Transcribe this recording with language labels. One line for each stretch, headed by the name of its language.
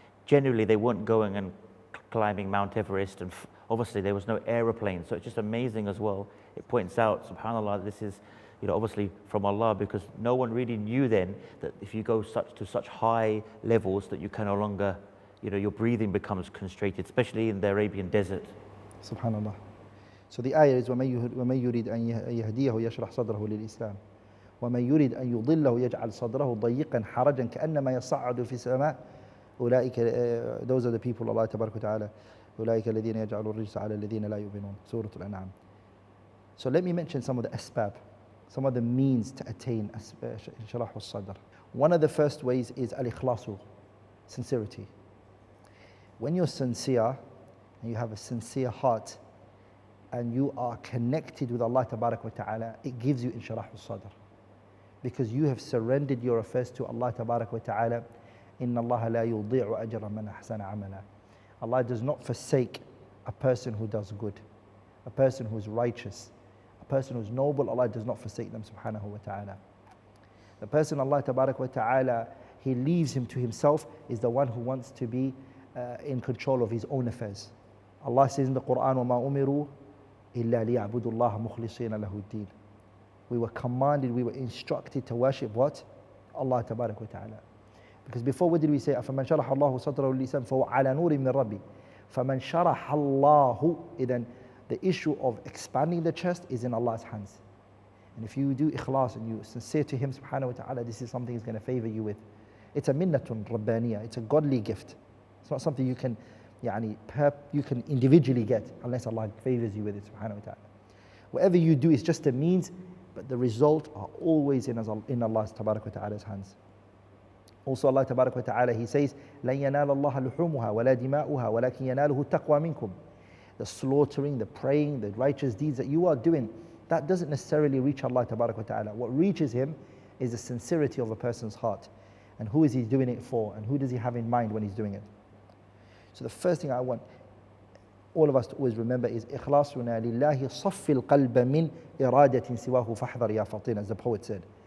English: Generally, they weren't going and climbing Mount Everest, and obviously there was no aeroplane. So it's just amazing as well. It points out, subhanAllah, this is, obviously from Allah, because no one really knew then that if you go to such high levels that you can no longer, your breathing becomes constricted, especially in the Arabian desert. Subhanallah. So the ayah is
Arabic: وَمَن يُرِيدْ أَن يَهْدِيَهُ يَشْرَحْ صَدْرَهُ لِلْإِسْلَامِ وَمَن يُرِيدْ أَن يُضِلَّهُ يَجْعَلْ صَدْرَهُ ضَيِّقًا حَرَجًا كَأَنَّمَا يَصَّعَّدُ فِي السَّمَاءِ.
English: Those are the people, Allah Tabaraka wa Ta'ala,
Arabic: أولئك الذين يجعلون الرجس على الذين لا يؤمنون.
English: Surah Al-An'am. So let me mention some of the asbab, some of the means to attain Inshirah as-Sadr. One of the first ways is al-ikhlasu, sincerity. When you're sincere and you have a sincere heart and you are connected with Allah Tabaraka wa Ta'ala, it gives you Inshirah as-Sadr, because you have surrendered your affairs to Allah Tabaraka wa Ta'ala.
Arabic: إِنَّ اللَّهَ لَا يُضِيعُ أَجْرَ مَنْ أَحْسَنَ عَمَلًا.
English: Allah does not forsake a person who does good, a person who is righteous, a person who is noble. Allah does not forsake them, subhanahu wa ta'ala. The person Allah Tabaraka wa Ta'ala, He leaves him to himself, is the one who wants to be in control of his own affairs. Allah says in the Quran,
Arabic: وَمَا أُمِرُوا إِلَّا لِيَعْبُدُوا اللَّهَ مُخْلِصِينَ لَهُ الدِّينَ.
English: We were commanded, we were instructed to worship what? Allah Tabaraka wa Ta'ala. Because before, what did we say?
Arabic: فَمَنْ شَرَحَ اللَّهُ صَدْرَهُ لِلْإِسْلَامِ فَهُوَ عَلَى نُورٍ مِّن رَبِّهِ. فَمَنْ شَرَحَ اللَّهُ.
English: Then the issue of expanding the chest is in Allah's hands. And if you do ikhlas and you sincere to Him, subhanahu wa ta'ala, this is something He's going to favor you with. It's a minnatun rabbaniyah. It's a godly gift. It's not something you can, you can individually get unless Allah favors you with it, subhanahu wa ta'ala. Whatever you do is just a means, but the result are always in Allah tabarak wa ta'ala's hands. Also Allah tabarak wa ta'ala, He says,
Arabic: لَن يَنَالَ اللَّهَ لُحُومُهَا وَلَا دِمَاؤُهَا وَلَكِنْ يَنَالُهُ التَّقْوَى مِنْكُمْ.
English: The slaughtering, the praying, the righteous deeds that you are doing, that doesn't necessarily reach Allah tabarak wa ta'ala. What reaches Him is the sincerity of a person's heart. And who is he doing it for? And who does he have in mind when he's doing it? So the first thing I want all of us to always remember is
Arabic: إخلاصنا لله صف القلب من إرادة سواه فاحذر يا فطين,
English: as the poet said.